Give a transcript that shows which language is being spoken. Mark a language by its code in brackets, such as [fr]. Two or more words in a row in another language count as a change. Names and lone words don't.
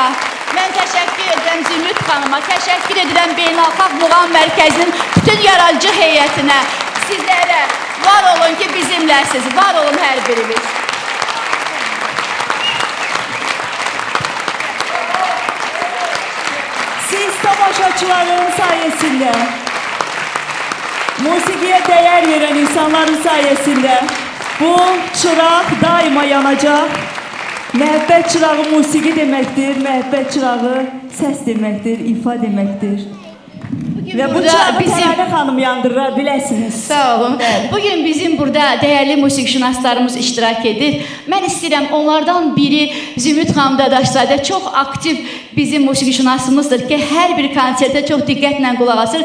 [az] Mən təşəkkür edirəm Zümrüd xanıma, təşəkkür edirəm Beynəlxalq Muğam Mərkəzinin bütün yaradıcı heyətinə. Sizlərə var olun ki, bizimləsiz, var olun hər birimiz. [tr] Siz tamaşaçıların sayesinde, musikiye değer veren insanların sayesinde bu çırak daima yanacak. [az] Məhəbbət çırağı musiki deməkdir, məhəbbət çırağı səs deməkdir, ifa deməkdir. Və bu çırağı Təranə xanım yandırır, biləsiniz. Sağ olun. Bugün bizim burada değerli musiqişünaslarımız iştirak edir. Mən istəyirəm onlardan biri Zümrüd xanım Dadaşzadə çox aktiv bizim musiqişünasımızdır ki, hər bir konsertə çox diqqətlə qulaq asır.